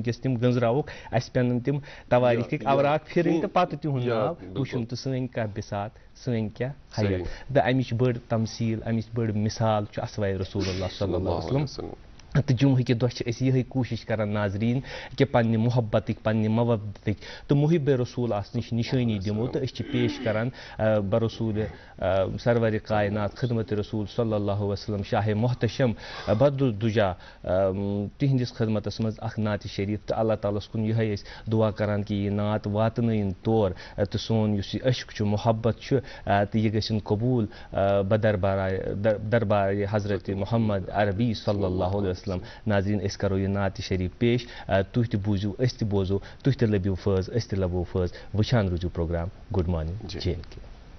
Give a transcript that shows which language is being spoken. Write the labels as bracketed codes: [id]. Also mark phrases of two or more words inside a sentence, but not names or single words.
[ks] وٕنکیٚس تِم گٔنٛزراووکھ اَسہِ پٮ۪نن تِم تواریٖخٕکۍ اوراق پھِرٕنۍ تہٕ پتہٕ تِہُنٛد ناو وٕچھُن تہٕ سٲنۍ کیٛاہ بِسات سٲنۍ کیٛاہ حیت تہٕ امِچ بٔڑ تمثیٖل امِچ بٔڑ مِثال چھُ اسوائے [ar] رسول اللہ صلی اللہ علیہ وسلم [ks] تہٕ جمعہ کہِ دۄہ چھِ أسۍ یِہٕے کوٗشِش کران ناظریٖن کہِ پننہِ محبتٕکۍ پننہِ محبتٕکۍ تہٕ محب رسوٗل آسنٕچ نِشٲنی دِمو تہٕ أسۍ چھِ پیش کران برسوٗلِ سرور کائنات خدمت [ar] رسول صلی اللہ وسلم [ks] شاہ محتشم بدرالدجا تِہنٛدِس خدمتس منٛز اکھ نعتِ شریٖف تہٕ [ar] اللہ تعالیٰ [ks] ہس کُن یِہے أسۍ دعا کران کہِ یہِ نعت واتنٲیِن تور تہٕ سون یُس یہِ عشق چھُ محبت چھُ تہٕ یہِ گژھِن قبوٗل دربارِ حضرت محمد عربی [ar] صلی اللہ علیہ وسلم [ks] ناظریٖن أسۍ کرو یہِ نعتِ شریٖف پیش تُہۍ تہِ بوٗزِو أسۍ تہِ بوزو تُہۍ تہِ لٔبِو فٲض أسۍ تہِ لبو فٲض وٕچھان روٗزِو پروگرام گُڈ مارنِنٛگ جے اینڈ کے